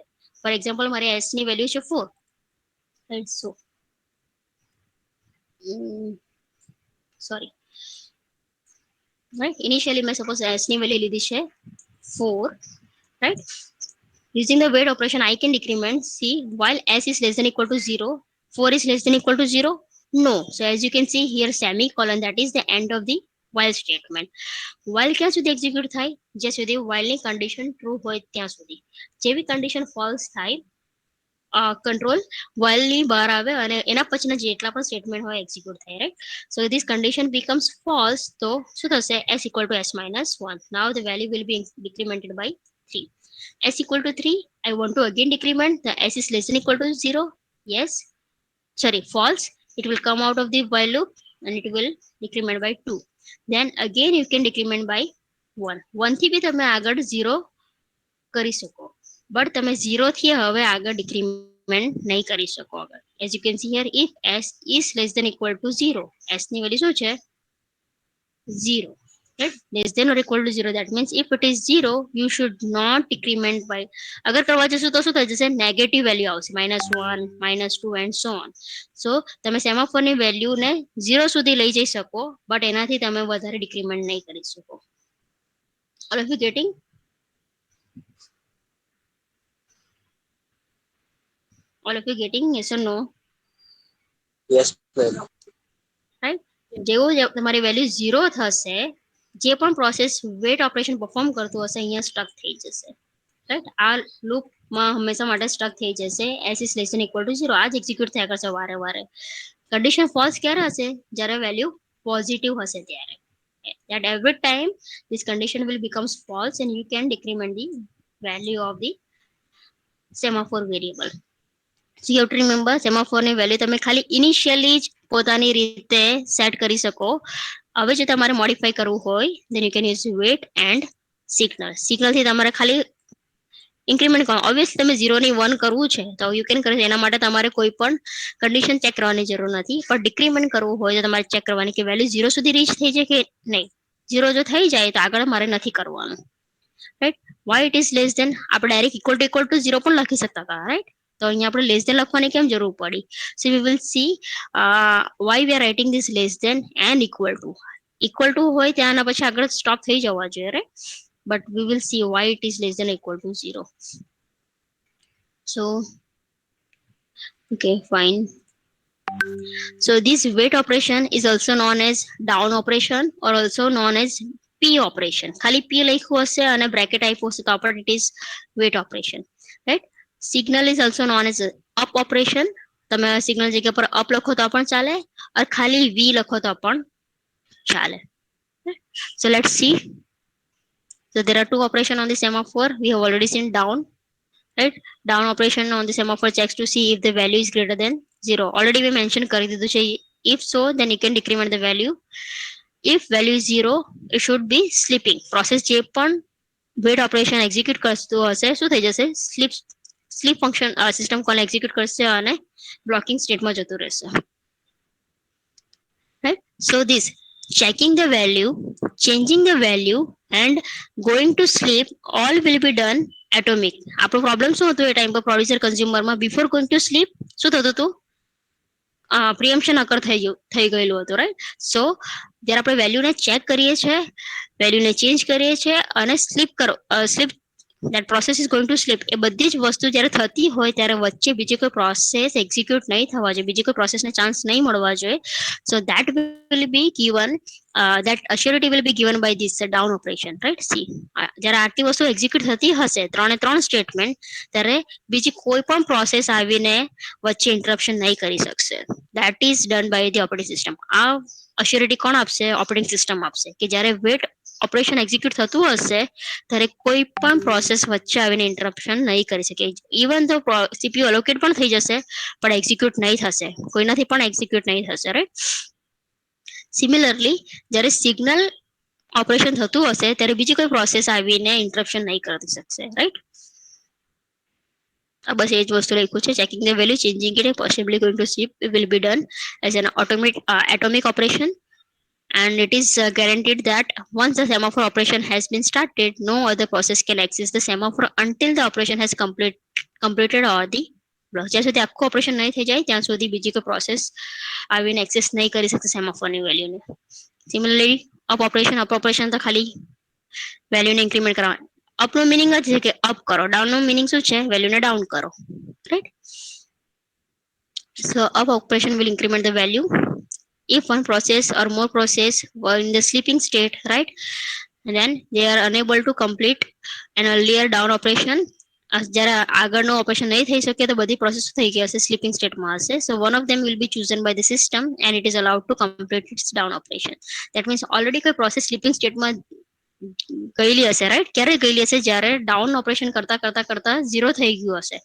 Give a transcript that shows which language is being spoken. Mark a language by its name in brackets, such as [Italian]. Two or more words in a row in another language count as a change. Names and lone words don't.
[English] for example [Gujarati] મારી s ની વેલ્યુ છે 4, રાઈટ? [English] so sorry, right, [Gujarati] ઇનિશિયલી મેં સપોઝ s ની વેલ્યુ લીધી છે 4, રાઈટ? [English] Using the wait operation, I can decrement. See, while s is less than equal to 0, 4 is less than equal to 0? No. So as you can see here, semicolon, that is the end of the while statement. [Gujarati] While ક્યાં સુધી એક્ઝિક્યુટ થાય? જ્યાં સુધી while ની કન્ડિશન ટ્રુ હોય ત્યાં સુધી. જેવી [English] condition false [Gujarati] થાય, કંટ્રોલ while ની બહાર આવે અને એના પછીના જેટલા પણ સ્ટેટમેન્ટ હોય એક્ઝિક્યુટ થાય, રાઈટ? [English] so this condition becomes false, [Gujarati] તો શું થશે? [English] s equal to s minus 1. Now the value will be decremented by 3. s equal to 3, I want to again decrement. The s is less than equal to 0. Yes, sorry, false. It will come out of the while loop and it will decrement by 2. Then again you can decrement by 1. [Gujarati] 1 થી બી તમે આગળ 0 કરી શકો, બટ તમે 0 થી હવે આગળ ડિક્રીમેન્ટ નહીં કરી શકો આગળ. [English] As you can see here, if s is less than equal to 0, [Gujarati] s ની વેલ્યુ શું છે? [English] 0, right? Less than or equal to 0, that means if it is 0, you should not decrement by. [Gujarati] અગર કરવા જશો તો શું થઈ જશે? નેગેટિવ વેલ્યુ આવશે, -1, -2 [English] and so on. [Gujarati] સો તમે સેમાફોરની વેલ્યુને 0 સુધી લઈ જઈ શકો, બટ એનાથી તમે વધારે ડિક્રીમેન્ટ નહીં કરી શકો. [English] All of you getting? All of you getting? Yes or no? Yes, ma'am. Right? [Gujarati] જેવું તમારી વેલ્યુ 0 થશે, જે પણ [English] process wait operation perform [Gujarati] કરતું હશે અહીંયા સ્ટક થઈ જશે, રાઈટ? આ લૂપમાં હંમેશા માટે સ્ટક થઈ જશે. [English] s is less than equal to 0 [Gujarati] આ જ એક્ઝિક્યુટ થયા કરશે વારે વારે. [English] condition false [Gujarati] ક્યારે હશે? જ્યારે [English] value positive [Gujarati] હશે ત્યારે. [English] At every time this condition will becomes false and you can decrement the value of the semaphore variable. So you have to remember, [Gujarati] semaphore ની વેલ્યુ તમે ખાલી ઇનિશિયલી જ પોતાની રીતે સેટ કરી શકો. હવે જો તમારે મોડિફાઈ કરવું હોય, [English] then you can use wait and signal. [Gujarati] સિગ્નલ થી તમારે ખાલી ઇન્ક્રીમેન્ટ કરો. ઓબ્વિયસલી તમે 0 ની 1 કરવું છે તો [English] you can [Gujarati] કરી, એના માટે તમારે કોઈ પણ કન્ડિશન ચેક કરવાની જરૂર નથી. પણ ડિક્રીમેન્ટ કરવું હોય તો તમારે ચેક કરવાની કે વેલ્યુ 0 સુધી રીચ થઈ જાય કે નહીં. 0 જો થઈ જાય તો આગળ મારે નથી કરવાનું, રાઈટ? [English] why it is less than, [Gujarati] આપણે [English] direct equal to [Gujarati] 0 પણ લખી શકતા હતા, રાઈટ? તો અહીંયા આપણે [English] less than [Gujarati] લખવાની કેમ જરૂર પડી? [English] so we will see why we are writing this less than and equal to. equal to [Gujarati] હોય ત્યાંના પછી આગળ સ્ટોપ થઈ જવા જોઈએ, રાઈટ? [English] But we will see why it is less than or equal to 0. So okay, fine. So this wait operation is also known as down operation or also known as p operation. [Gujarati] ખાલી p લખ્યું હશે અને બ્રેકેટ આપ્યું હશે તો પણ [English] it is wait operation, right? Signal is also known as up operation [Gujarati] તમે સિગ્નલ જગ્યા પર અપ લખો તો પણ ચાલે, और ખાલી વી લખો તો પણ ચાલે. [English] So let's see. So there are two operations on the semaphore. We have already seen down, right? Down operation on the semaphore checks to see if the value is greater than 0. Already we mentioned [Gujarati] કરી દીધું છે. [English] If so, then you can decrement the value. If value is 0, it should be sleeping. [Gujarati] Process જે પણ [English] wait operation execute [Gujarati] કરતું હશે શું થઈ જશે? [English] sleep function system call execute [Gujarati] કરશે અને બ્લોકિંગ સ્ટેટમાં જતું રહેશે. [English] Right? So this checking the value, changing the value and going to sleep all will be done atomic. [Gujarati] આપણો પ્રોબ્લેમ શું હતો એ ટાઈમ પર પ્રોડ્યુસર કન્ઝ્યુમરમાં [English] before going to sleep [Gujarati] શું થતું હતું? [English] preemption occur [Gujarati] થઈ ગયેલું હતું, રાઈટ? સો જ્યારે આપણે વેલ્યુને ચેક કરીએ છીએ, વેલ્યુને ચેન્જ કરીએ છીએ અને સ્લીપ [English] that process is going to slip, [Gujarati] એ બધી જ વસ્તુ જ્યારે થતી હોય ત્યારે વચ્ચે બીજી કોઈ પ્રોસેસ એક્ઝિક્યુટ નહીં થવા જોઈએ, બીજી કોઈ પ્રોસેસને ચાન્સ નહીં મળવા જોઈએ. [English] સો that will be given, that assurity will be given by this down operation, right? See, [Gujarati] જ્યારે આટલી વસ્તુ એક્ઝિક્યુટ થતી હશે 3 સ્ટેટમેન્ટ, ત્યારે બીજી કોઈ પણ પ્રોસેસ આવીને વચ્ચે ઇન્ટરપ્શન નહીં કરી શકશે. [English] that is done by the operating system. [Gujarati] આ અશ્યોરિટી કોણ આપશે? ઓપરેટિંગ સિસ્ટમ આપશે કે જ્યારે [English] wait operation [Gujarati] એક્ઝિક્યુટ થતું હશે ત્યારે કોઈ પણ પ્રોસેસ વચ્ચે આવીને ઇન્ટરપ્શન નહીં કરી શકે. ઇવન તો [English] CPU allocate [Gujarati] પણ થઈ જશે પણ એક્ઝિક્યુટ નહીં થશે, કોઈનાથી પણ એક્ઝિક્યુટ નહીં થશે, રાઈટ? સિમિલરલી જ્યારે [English] signal operation [Gujarati] થતું હશે ત્યારે બીજી કોઈ પ્રોસેસ આવીને ઇન્ટરપ્શન નહીં કરી શકશે, રાઈટ? બસ એ જ વસ્તુ લખ્યું છે. [English] checking the value, changing it, possibly going to sleep will be done as an atomic operation, and it is guaranteed that once the semaphore operation has been started, no other process can access the semaphore until the operation has completed or the block. [Gujarati] જ્યાં સુધી આખું ઓપરેશન નહીં થઈ જાય ત્યાં સુધી બીજી કોઈ પ્રોસેસ આવીને એક્સેસ નહીં કરી શકશે સેમાફોરની વેલ્યુને. સિમિલરલી [English] up operation [Gujarati] તો ખાલી વેલ્યુને ઇન્ક્રીમેન્ટ કરવા. અપનો મિનિંગ જ છે કે અપ કરો, ડાઉનનો મિનિંગ શું છે? વેલ્યુને ડાઉન કરો, રાઈટ? [English] So up operation will increment the value if one process or more process were in the sleeping state, right? And then they are unable to complete an earlier down operation. [Gujarati] જ્યારે આગળનો ઓપરેશન નહીં થઈ શકે તો બધી પ્રોસેસ થઈ ગઈ હશે, સ્લીપિંગ સ્ટેટમાં હશે. [English] so one of them will be chosen by the system and it is allowed to complete its down operation. that means [Gujarati] ઓલરેડી કોઈ પ્રોસેસ સ્લીપિંગ સ્ટેટમાં ગયેલી હશે, રાઈટ? ક્યારે ગયેલી હશે? જ્યારે [English] down operation [Gujarati] કરતા કરતા કરતા 0 થઈ ગયું હશે.